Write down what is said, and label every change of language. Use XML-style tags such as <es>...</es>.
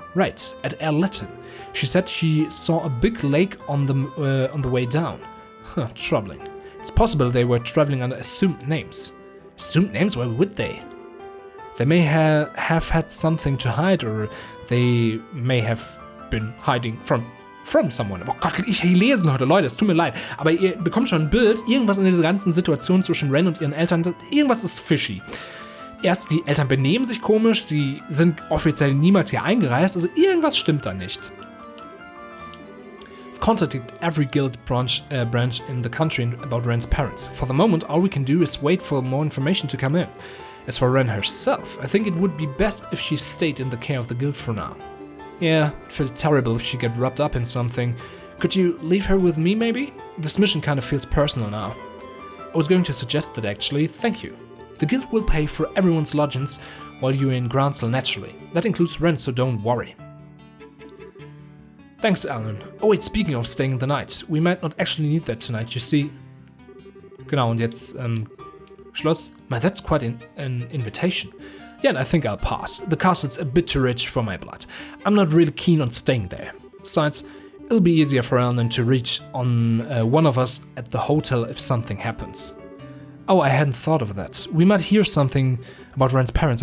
<en>Right, at Air Latin. She said she saw a big lake on the way down. Huh, troubling. It's possible they were traveling under assumed names. Assumed names? Why would they? They may have had something to hide, or they may have been hiding from someone.</en> <de>Oh Gott, ich lesen heute, Leute, es tut mir leid. Aber ihr bekommt schon ein Bild, irgendwas in dieser ganzen Situation zwischen Ren und ihren Eltern, irgendwas ist fishy. Erst, die Eltern benehmen sich komisch, sie sind offiziell niemals hier eingereist, also irgendwas stimmt da nicht.</de> <en>I've contacted every guild branch in the country about Ren's parents. For the moment, all we can do is wait for more information to come in. As for Ren herself, I think it would be best if she stayed in the care of the guild for now. Yeah, I'd feel terrible if she got wrapped up in something. Could you leave her with me, maybe? This mission kind of feels personal now. I was going to suggest that actually, thank you. The guild will pay for everyone's lodgings while you're in Groundsel naturally. That includes rent, so don't worry. Thanks, Alan. Oh wait, speaking of staying the night, we might not actually need that tonight, you see.</en> <de>Genau, und jetzt, Schluss.</de> <en>Man, that's quite an invitation. Yeah, and I think I'll pass. The castle's a bit too rich for my blood. I'm not really keen on staying there. Besides, it'll be easier for Alan to reach on one of us at the hotel if something happens. Oh, I hadn't thought of that. We might hear something about Ren's parents.</en>